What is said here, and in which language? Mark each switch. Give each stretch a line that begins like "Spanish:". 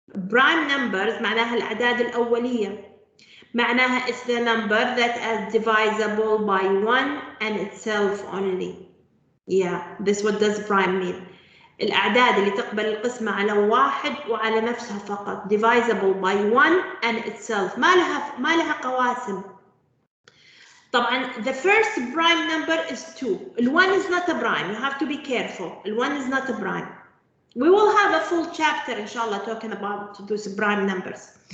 English: Prime numbers
Arabic: معناها الأعداد الأولية. معناها
English: it's the number that is divisible by 1 and itself only. Yeah, this what does prime mean.
Arabic: الأعداد اللي تقبل القسمة على واحد وعلى نفسها فقط.
English: Divisible by 1 and itself.
Arabic: ما لها قواسم. طبعا
English: the first prime number is 2. ال1 is not a prime. You have to be careful. ال1 is not a prime. We will have a full chapter, inshallah, talking about those prime numbers.